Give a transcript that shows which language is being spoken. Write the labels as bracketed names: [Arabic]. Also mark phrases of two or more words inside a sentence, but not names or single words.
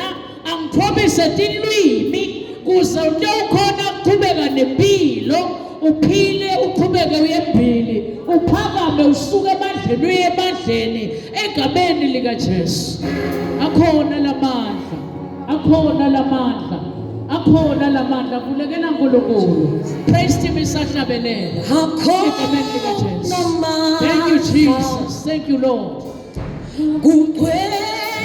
[Swati] Angithomise tilwimi kuze utewukhona ukuqhubeka nempilo, uphile uqhubeke uye phambili, uphakame usuke emandleni uye emandleni egameni likaJesu. Akhona lamandla, akhona lamandla, akhona lamandla kulekela uNkulunkulu. [English] Praise him [Swati] isahlabelela egameni likaJesu. [English] Thank you Jesus, thank you Lord.